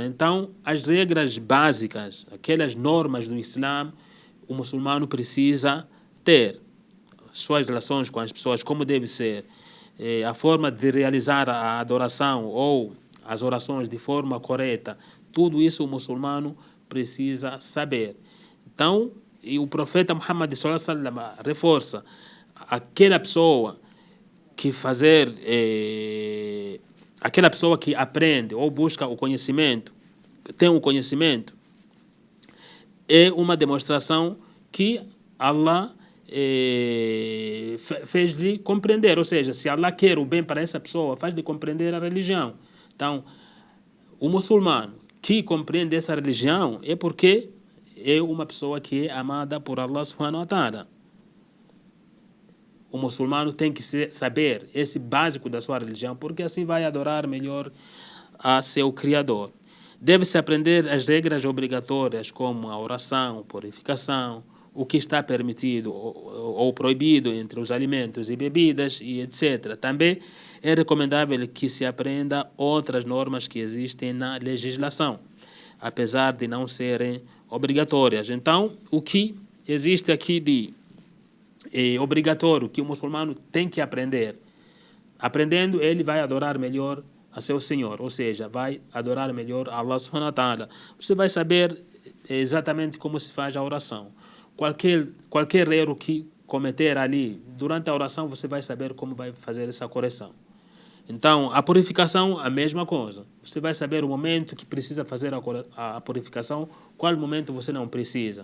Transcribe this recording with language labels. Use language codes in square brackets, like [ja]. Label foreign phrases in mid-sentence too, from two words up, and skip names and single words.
[pt] Então, as regras básicas, aquelas normas do Islã, o muçulmano precisa ter. Suas relações com as pessoas, como deve ser, a forma de realizar a adoração ou as orações de forma correta, tudo isso o muçulmano precisa saber. Então, e o profeta Muhammad [ar] صلى الله عليه وسلم [pt] reforça: aquela pessoa que aquela pessoa que aprende ou busca o conhecimento, tem um conhecimento, é uma demonstração que Allah fez de compreender, ou seja, se Allah quer o bem para essa pessoa, faz de compreender a religião. Então, o muçulmano que compreende essa religião é porque é uma pessoa que é amada por Allah [ar] سبحانه وتعالى. [pt] O muçulmano tem que saber esse básico da sua religião, porque assim vai adorar melhor a seu Criador. Deve-se aprender as regras obrigatórias, como a oração, purificação, o que está permitido ou proibido entre os alimentos e bebidas, e etc. Também é recomendável que se aprenda outras normas que existem na legislação, apesar de não serem obrigatórias. Então, o que existe aqui de obrigatório que o muçulmano tem que aprender? Aprendendo, ele vai adorar melhor a seu Senhor, ou seja, vai adorar melhor a Allah [ar] سبحانه وتعالى. [pt] Você vai saber exatamente como se faz a oração. Qualquer erro que cometer ali durante a oração, você vai saber como vai fazer essa correção. Então, a purificação, a mesma coisa. Você vai saber o momento que precisa fazer a purificação, qual momento você não precisa.